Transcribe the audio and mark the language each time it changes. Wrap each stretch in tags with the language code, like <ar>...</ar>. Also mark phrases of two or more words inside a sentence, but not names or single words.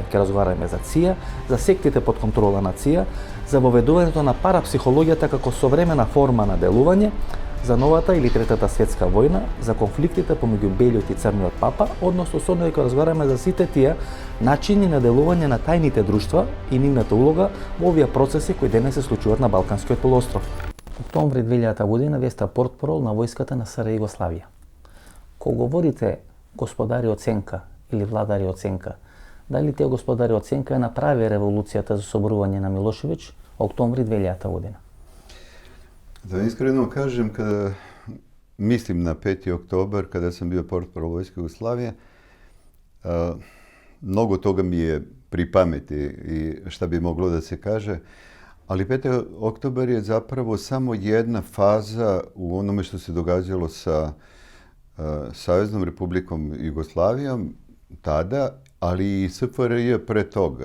<mk>Ќе разговараме за ЦИА, за сектите под контрола на ЦИА, за воведувањето на парапсихологијата како современа форма на делување, за новата или третата светска војна, за конфликтите помеѓу белиот и црниот папа, односно со него ќе разговараме за сите тие начини на делување на тајните друштва и нивната улога во овие процеси кои денес се случуваат на Балканскиот полуостров. Октомври 2000 година вие сте портпарол на војската на СР Југославија. Кога говорите господари оценка или владари оценка, дали тие господари оценка ја направи револуцијата за соборување на Милошевиќ октомври 2000 година?</mk> <sr>Da iskreno kažem, kada mislim na 5. oktobar, kada sam bio portparol Vojske Jugoslavije, mnogo toga mi je pri pameti i šta bi moglo da se kaže, ali 5. oktobar je zapravo samo jedna faza u onome što se događalo sa Saveznom Republikom Jugoslavijom tada, ali i SFRJ pre toga.</sr>